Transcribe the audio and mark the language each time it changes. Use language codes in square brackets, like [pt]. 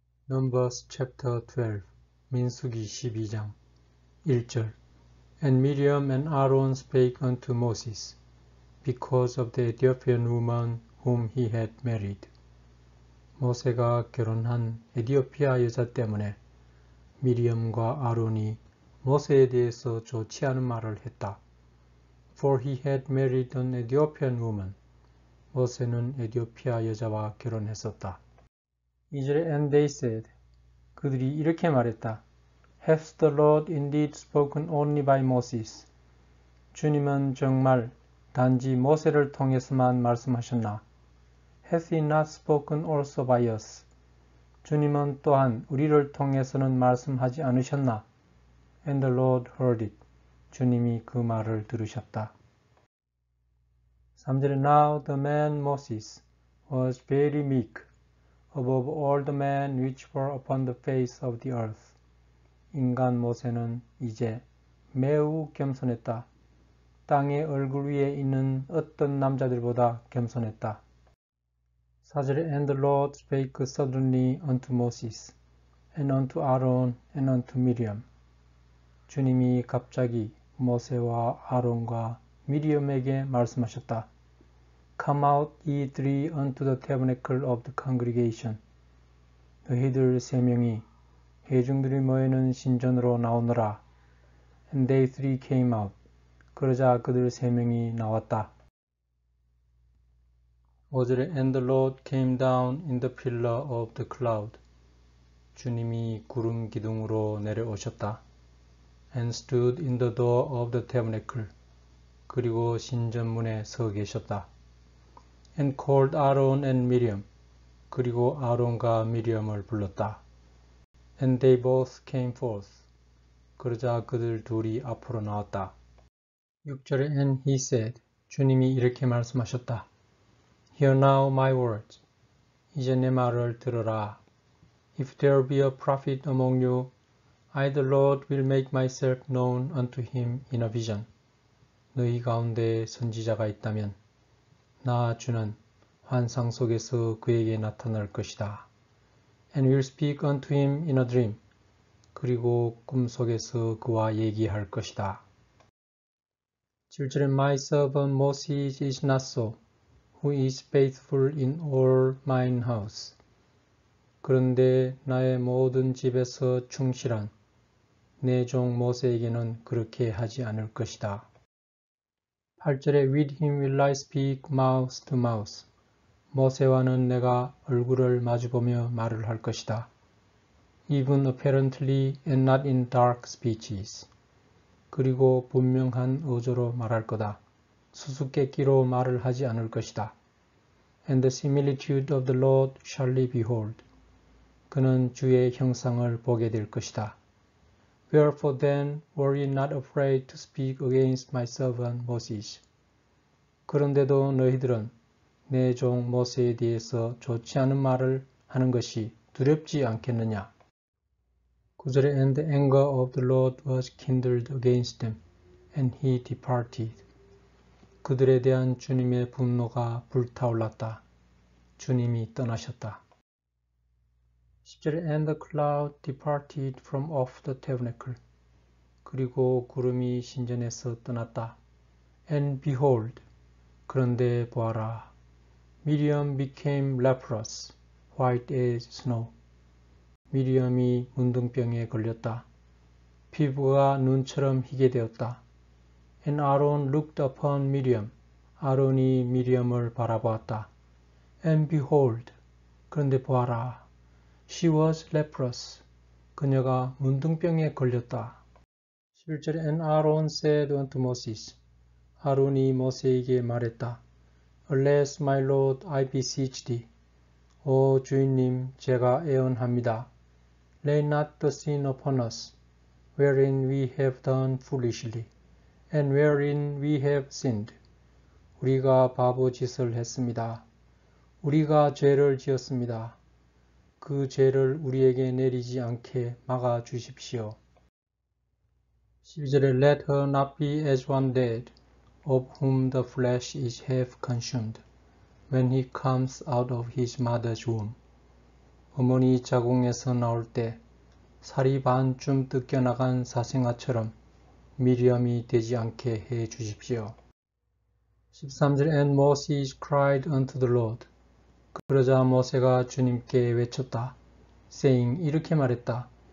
[en] Numbers chapter 12 [ko] 민수기 12장 1절 [en] And Miriam and Aaron spake unto Moses because of the Ethiopian woman whom he had married. [ko] 모세가 결혼한 에디오피아 여자 때문에 미리엄과 아론이 모세에 대해서 좋지 않은 말을 했다. [en] For he had married an Ethiopian woman. [ko] 모세는 에디오피아 여자와 결혼했었다. 2절에 [en] And they said, [ko] 그들이 이렇게 말했다. [en] Hath the Lord indeed spoken only by Moses? [ko] 주님은 정말 단지 모세를 통해서만 말씀하셨나? [en] Hath he not spoken also by us? [ko] 주님은 또한 우리를 통해서는 말씀하지 않으셨나? [en] And the Lord heard it. [ko] 주님이 그 말을 들으셨다. [en] 3절에 Now the man Moses was very meek, above all the men which were upon the face of the earth. [ko] 인간 모세는 이제 매우 겸손했다. 땅의 얼굴 위에 있는 어떤 남자들보다 겸손했다. [en] 4절에 And the Lord spake suddenly unto Moses, and unto Aaron, and unto Miriam. [ko] 주님이 갑자기 모세와 아론과 미리엄에게 말씀하셨다. [en] Come out ye three unto the tabernacle of the congregation. [ko] 너희들 세 명이 회중들이 모이는 신전으로 나오너라. [en] And they three came out. [ko] 그러자 그들 세 명이 나왔다. [en] 5절에 And the Lord came down in the pillar of the cloud. [ko] 주님이 구름 기둥으로 내려오셨다. [en] And stood in the door of the tabernacle. [ko] 그리고 신전문에 서 계셨다. [en] And called Aaron and Miriam. [ko] 그리고 아론과 미리엄을 불렀다. [en] And they both came forth. [ko] 그러자 그들 둘이 앞으로 나왔다. [en] 6절에 And he said. [ko] 주님이 이렇게 말씀하셨다. [en] Hear now my words. [ko] 이제 내 말을 들으라. [en] If there be a prophet among you, I the Lord will make myself known unto him in a vision. [ko] 너희 가운데 선지자가 있다면 나 주는 환상 속에서 그에게 나타날 것이다. [en] And will speak unto him in a dream. [ko] 그리고 꿈속에서 그와 얘기할 것이다. [en] 7절에 My servant Moses is not so, who is faithful in all mine house. [ko] 그런데 나의 모든 집에서 충실한 내 종 모세에게는 그렇게 하지 않을 것이다. [en] 8절에 With him will I speak mouth to mouth. [ko] 모세와는 내가 얼굴을 마주보며 말을 할 것이다. [en] Even apparently and not in dark speeches. [ko] 그리고 분명한 어조로 말할 거다. 수수께끼로 말을 하지 않을 것이다. [en] And the similitude of the Lord shall he behold. [ko] 그는 주의 형상을 보게 될 것이다. [en] Wherefore then were ye not afraid to speak against my servant Moses? [ko] 그런데도 너희들은 내 종 모세에 대해서 좋지 않은 말을 하는 것이 두렵지 않겠느냐? [en] 9절에 And the anger of the Lord was kindled against them, and he departed. [ko] 그들에 대한 주님의 분노가 불타올랐다. 주님이 떠나셨다. [en] 10절에 And the cloud departed from off the tabernacle. [ko] 그리고 구름이 신전에서 떠났다. [en] And behold, [ko] 그런데 보아라. [en] Miriam became leprous, white as snow. [ko] 미리엄이 문둥병에 걸렸다. 피부가 눈처럼 희게 되었다. [en] And Aaron looked upon Miriam. [ko] 아론이 미리엄을 바라보았다. [en] And behold, [ko] 그런데 보아라. [en] She was leprous. [ko] 그녀가 문둥병에 걸렸다. [en] 11절에 And Aaron said unto Moses. [ko] 아론이 모세에게 말했다. [en] Alas, my Lord, I beseech thee. [ko] 오 주인님, 제가 애원합니다. [en] Lay not the sin upon us, wherein we have done foolishly, and wherein we have sinned. [ko] 우리가 바보 짓을 했습니다. 우리가 죄를 지었습니다. 그 죄를 우리에게 내리지 않게 막아 주십시오. [en] 12절에 Let her not be as one dead, of whom the flesh is half consumed, when he comes out of his mother's womb. [ko] 어머니 자궁에서 나올 때 살이 반쯤 뜯겨나간 사생아처럼 미리암이 되지 않게 해 주십시오. [en] 13절 And Moses cried unto the Lord. [ko] 그러자 모세가 주님께 외쳤다. [en] saying [ko] 이렇게 말했다.